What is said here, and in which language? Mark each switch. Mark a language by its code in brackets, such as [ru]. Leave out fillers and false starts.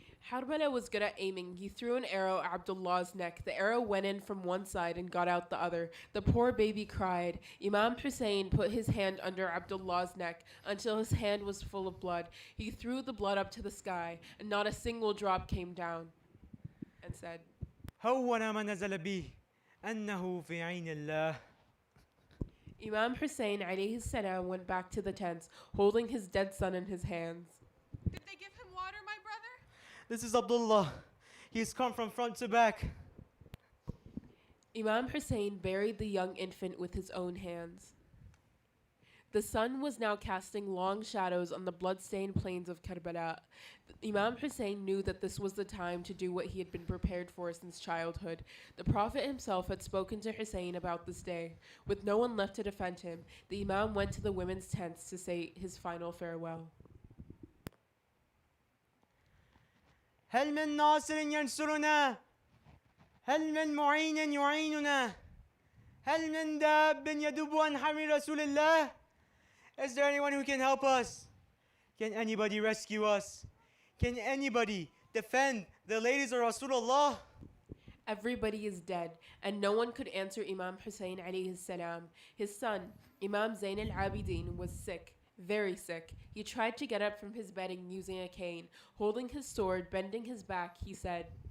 [en] Karbala was good at aiming. He threw an arrow at Abdullah's neck. The arrow went in from one side and got out the other. The poor baby cried. Imam Hussein put his hand under Abdullah's neck until his hand was full of blood. He threw the blood up to the sky, and not a single drop came down, and said, [ar] هون ما نزل به أنه في عين الله. [en] Imam Hussein alayhi salam went back to the tents, holding his dead son in his hands. Did they give him water, my brother? This is Abdullah. He has come from front to back. Imam Hussein buried the young infant with his own hands. The sun was now casting long shadows on the blood-stained plains of Karbala. Imam Hussein knew that this was the time to do what he had been prepared for since childhood. The Prophet himself had spoken to Hussein about this day. With no one left to defend him, the Imam went to the women's tents to say his final farewell. [ar] هل من ناصر ينصرنا؟ هل من معين يعيننا؟ هل من داب يدب عن حمل رسول الله؟ [en] Is there anyone who can help us? Can anybody rescue us? Can anybody defend the ladies of Rasulullah? Everybody is dead, and no one could answer Imam Hussein alayhi salam. His son, Imam Zain al-Abidin, was sick, very sick. He tried to get up from his bedding using a cane. Holding his sword, bending his back, he said,